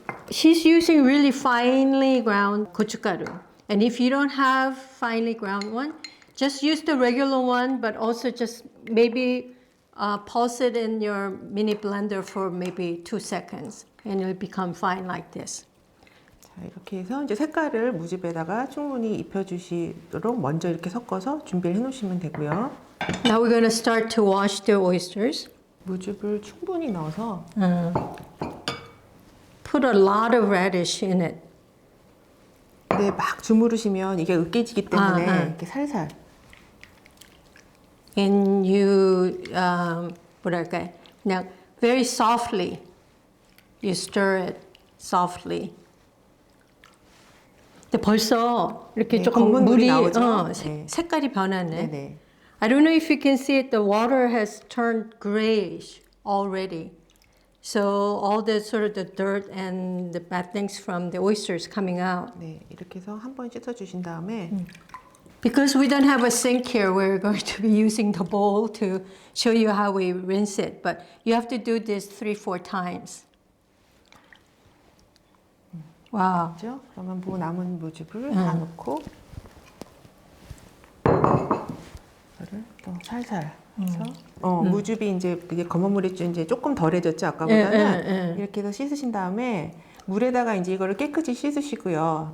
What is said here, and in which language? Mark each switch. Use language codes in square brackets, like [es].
[en] She's using really finely ground 고춧가루. And if you don't have finely ground one, just use the regular one, but also just maybe pulse it in your mini blender for maybe 2 seconds, and it'll become fine like this. [ko] 자, 이렇게 해서 이제 색깔을 무즙에다가 충분히 입혀주시도록 먼저 이렇게 섞어서 준비를 해놓으시면 되고요. [en] Now we're going to start to wash the oysters. [ko] 무즙을 충분히 넣어서 [en] Put a lot of radish in it. [ko] 네, 막 주무르시면 이게 으깨지기 때문에 이렇게 살살. [en] And you, [ko] 뭐랄까, 그냥 [en] very softly, you stir it softly. [ko] 근데 벌써 이렇게 네, 조금 검은 물이 물이 나오죠? 네. 색깔이 변하네. 네네. [en] I don't know if you can see it. The water has turned grayish already. So all the sort of the dirt and the bad things from the oysters coming out. [ko] 네, 이렇게 해서 한 번 씻어주신 다음에 [en] Because we don't have a sink here, we're going to be using the bowl to show you how we rinse it. But you have to do this 3-4 times. Wow. [ko] 그렇죠? 그러면 남은 무즙을 다 넣고 이거를 또 살살 해서 무즙이 이제 이게 검은 물이 이제 조금 덜해졌죠 아까보다는 이렇게 해서 씻으신 다음에 물에다가 이제 이거를 깨끗이 씻으시고요.